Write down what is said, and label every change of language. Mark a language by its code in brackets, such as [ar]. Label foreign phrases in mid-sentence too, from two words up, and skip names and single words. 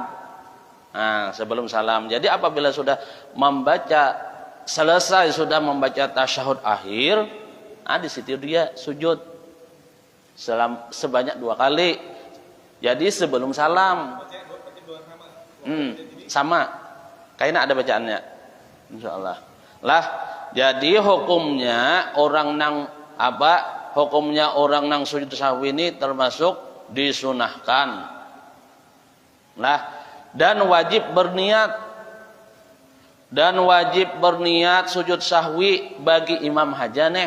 [id] Sebelum salam. Jadi apabila sudah selesai membaca tasyahud akhir, di situ dia sujud sebanyak 2 kali. Jadi sebelum salam. Sama. Kayaknya ada bacaannya. Insyaallah. Lah, jadi hukumnya orang nang hukumnya orang nang sujud sahwi ini termasuk disunahkan. Lah, dan wajib berniat sujud sahwi bagi imam haja neh.